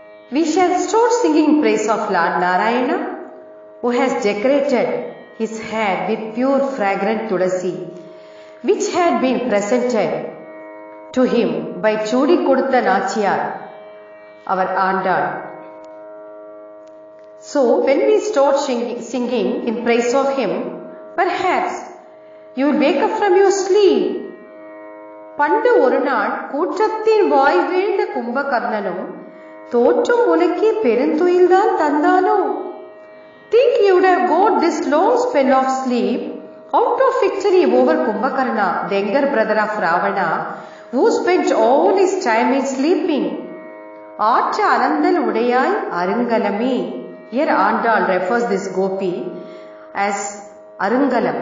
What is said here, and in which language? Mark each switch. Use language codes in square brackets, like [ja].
[en] We shall start singing praise of Lord Narayana, who has decorated his head with pure fragrant tulasi, which had been presented to him by Chudi Kodutha Nachiyar, our Andal. So when we start singing in praise of him, perhaps you will wake up from your sleep. [ta] பண்டு ஒரு நாள் கூற்றத்தின் வாய் வீழ்ந்த கும்பகர்ணனும் தோற்றும் உனக்கே பெருந்துயில்தான் தந்தானோ. [en] Think you would have got this long spell of sleep out of victory over Kumbhakarna, the younger brother of Ravana, who spent all his time in sleeping. [ta] Aatra Anandal Udayai Arungalame. [en] Here Andal refers this gopi as Arungalam.